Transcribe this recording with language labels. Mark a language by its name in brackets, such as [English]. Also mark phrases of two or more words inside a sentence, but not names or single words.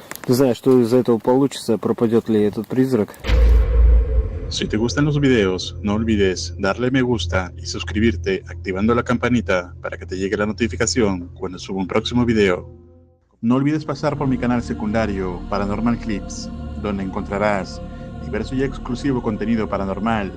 [Russian] Не знаю, что из этого получится, пропадет ли этот призрак. [Spanish] Si te gustan los videos, no olvides darle me gusta y suscribirte activando la campanita para que te llegue la notificación cuando suba un próximo video. No olvides pasar por mi canal secundario Paranormal Clips, donde encontrarás diverso y exclusivo contenido paranormal.